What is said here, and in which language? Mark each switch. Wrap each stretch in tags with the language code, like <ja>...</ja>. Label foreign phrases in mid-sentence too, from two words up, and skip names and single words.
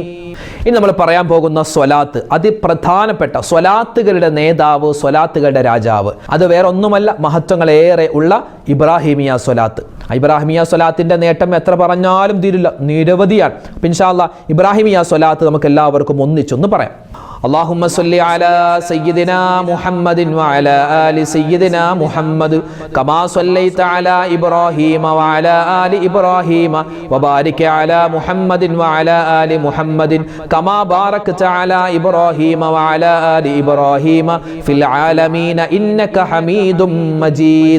<ml>ഇനി നമ്മൾ പറയാൻ പോകുന്ന സ്വലാത്ത് അതിപ്രധാനപ്പെട്ട സ്വലാത്തുകളുടെ നേതാവ്, സ്വലാത്തുകളുടെ രാജാവ്, അത് വേറെ ഒന്നുമല്ല, മഹത്വങ്ങളേറെ ഉള്ള ഇബ്രാഹിമിയ സ്വലാത്ത്. ഇബ്രാഹിമിയ സ്വലാത്തിന്റെ നേട്ടം എത്ര പറഞ്ഞാലും തീരില്ല, നിരവധിയാണ്.</ml> <ar>إن شاء الله</ar> <ml>ഇബ്രാഹിമിയ സ്വലാത്ത് നമുക്ക് എല്ലാവർക്കും ഒന്നിച്ചൊന്ന് പറയാം.</ml> <ar>اللهم صل على سيدنا محمد وعلى آل سيدنا محمد كما صليت على إبراهيم وعلى آل إبراهيم وبارك على محمد وعلى آل محمد كما باركت على إبراهيم وعلى آل إبراهيم في العالمين إنك حميد مجيد.</ar>